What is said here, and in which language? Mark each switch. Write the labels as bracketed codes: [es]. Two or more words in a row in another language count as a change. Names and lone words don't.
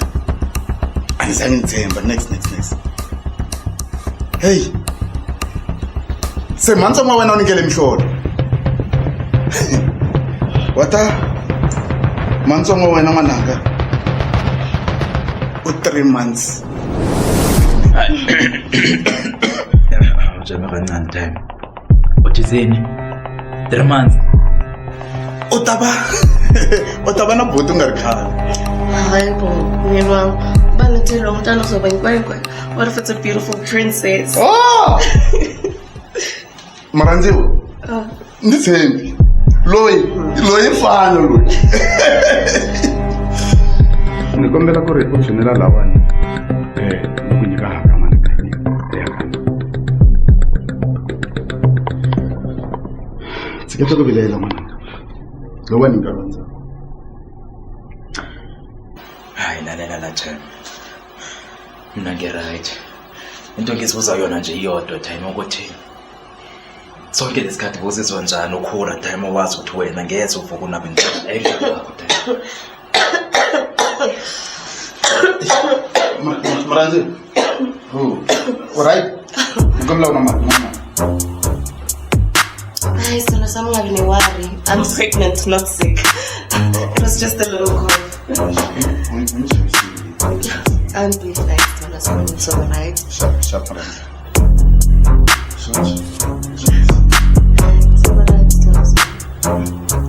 [ts] A ni zangi ni tshemba. Next. Hey, se mantsongo wa wena u nikele mihlolo. Wata mantsongo wa wena n'wananga u 3 months. [zu] Ujame kancane time. Uthizeni? 3 months. [ts] U ta va na buti u nga ri khale. [zu] Hayi bo, mina banithela umntana uzoba inkwenkwe. [en] What if it's a beautiful princess? [ts] Oh! Marandziwa. Ni tshembi. Loyi mfana loyi. Ni kombela ku ri u tshinela lawani. Ni ku nyika haka mani ka ni. Tsiketa ku vilela mani. Lawani nkarhandza. [zu] Hayi lalela time. Mina nge-right. Into ngizibuza yona nje iyodwa time ukuthi sonke lesikhathi buzizwa njani ukhula time wazi ukuthi wena ngeze uvuka unabe ngicela ayidlala time. Marandziwa. Alright. Ngomla una mama. Hayi sona sami ungabi ne-worry. [en] I'm pregnant, not sick. It was just a little cough. I'm being nice, Donna, so it's all right. Sharp, Marandziwa. It's all right, Donna.